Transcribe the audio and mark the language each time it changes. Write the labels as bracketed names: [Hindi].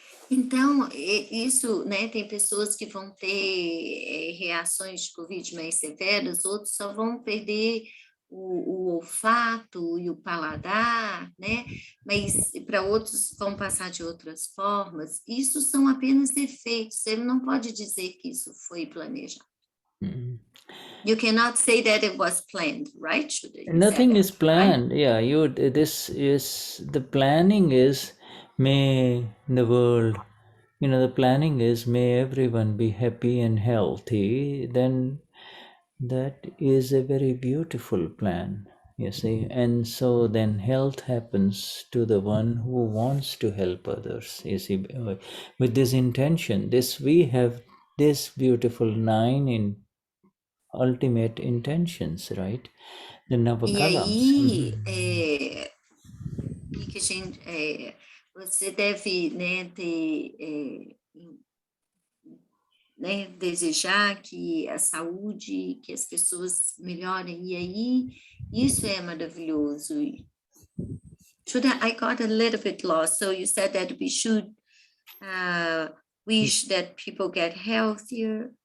[Portuguese] Então, isso, né, tem pessoas que vão ter reações de Covid mais severas, outros só vão perder o olfato e o paladar, né? Mas para outros vão passar de outras formas. Isso são apenas efeitos. Você não pode dizer que isso foi planejado. [English] You cannot say that it was planned, right? Nothing is planned. Right? Yeah, this is the planning is may the world, the planning is may everyone be happy and healthy. Then that is a very beautiful plan, you see. And so then health happens to the one who wants to help others, you see, with this intention. We have this beautiful 9 in ultimate intentions, right? The Navakalams. [Portuguese] E aí, que a gente, você deve, né, ter, né, desejar que a saúde, que as pessoas melhorem, e aí isso é maravilhoso. [English] I got a little bit lost. So you said that we should wish that people get healthier.